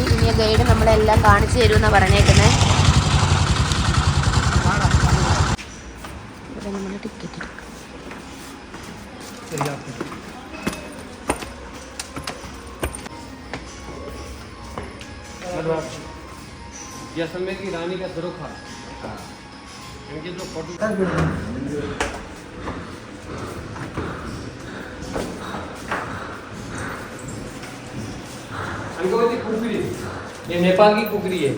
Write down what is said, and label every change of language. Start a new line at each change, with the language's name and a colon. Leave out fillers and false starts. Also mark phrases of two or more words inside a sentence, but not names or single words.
Malayalam: ഇനി ഗൈഡ് നമ്മളെല്ലാം കാണിച്ചു തരുമെന്നാണ് പറഞ്ഞേക്കുന്നത്. ഇവിടെ നമ്മൾ ടിക്കറ്റ് എടുക്കും.
Hindi: जैसलमेर की रानी का दरोखा इनके जो फोटो कुकरी, ये नेपाल की कुकरी है।